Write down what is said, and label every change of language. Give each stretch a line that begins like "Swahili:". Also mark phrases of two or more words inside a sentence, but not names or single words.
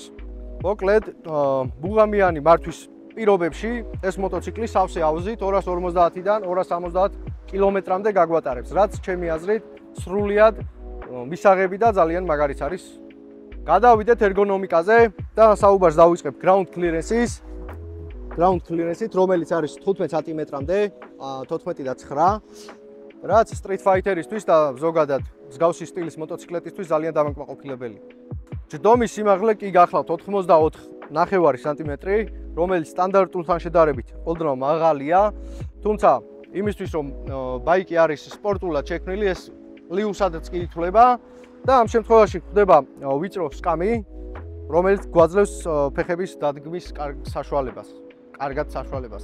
Georgian: მოკლედ, ბუღამიანი მართვის პირობებში ეს მოტოციკლი სავსე აუზით 250-დან 270 კილომეტრამდე გაგვატარებს, რაც ჩემი აზრით სრულიად მისაღები და ძალიან მაგარიც არის. გადავიდეთ ერგონომიკაზე და საუბარს დავიწყებ
English: ground clearance-
Georgian: ის.
English: ground clearance-
Georgian: ით, რომელიც არის 15 სანტიმეტრამდე, 14 და 9, რაც Street Fighter-ისთვის და ზოგადად მსგავსი სტილის მოტოციკლეტისთვის ძალიან დამაკმაყოფილებელია. ჯდომის სიმაღლე კი გახლავთ 84.5 სანტიმეტრი, რომელიც სტანდარტულთან შედარებით ოდნავ მაღალია, თუმცა იმისთვის რომ ბაიკი არის სპორტულად შექმნილი, ეს ლიუსადაც კი ითვლება და ამ შემთხვევაში ხდება ვიწრო სკამი, რომელიც გვაძლევს ფეხების დადგმის კარგად საშუალებას.